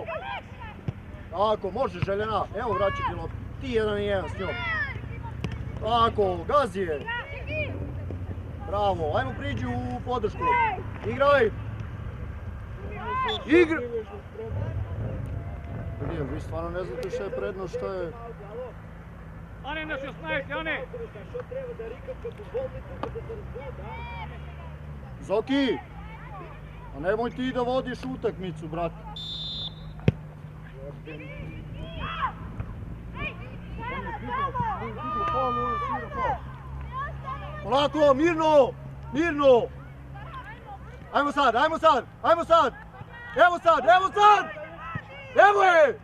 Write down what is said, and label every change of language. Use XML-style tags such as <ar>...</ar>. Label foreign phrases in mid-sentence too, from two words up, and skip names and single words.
<sr>Tako, može Željena, evo vraćati loptu. Ti 1-1 s njom. Tako, gazi je. Bravo, ajmo priđi u podršku. Igraj! Vi stvarno ne znate što je prednost, što je...</sr> <mk>Ане, на 16, Ане! Шо треба да рикам като болни тука да се разбудат, а?</mk> <sr>Zoki! A nemoj ti da vodiš utakmicu, brate. Polako, mirno! Ajmo sad! Evo je!</sr>